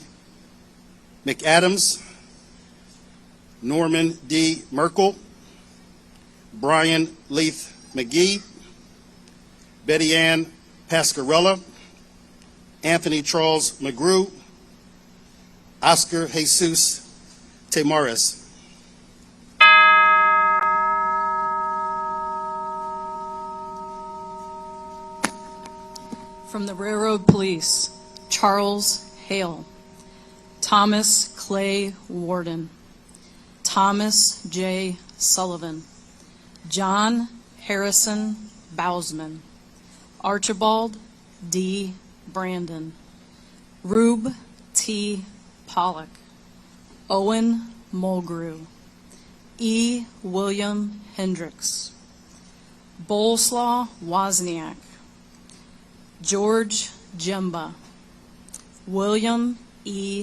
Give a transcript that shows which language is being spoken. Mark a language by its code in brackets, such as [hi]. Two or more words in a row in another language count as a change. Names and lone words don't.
[en] McAdams, Norman D. Merkel, Brian Leith McGee, Betty Ann Pascarella, Anthony Charles McGrew, Oscar Jesus Tamares. From the Railroad Police: Charles Hale, Thomas Clay Warden, Thomas J. Sullivan, John Harrison Bousman, Archibald D. Brandon, Rube T. Pollock, Owen Mulgrew, E. William Hendricks, Boleslaw Wozniak, George Jemba, William E.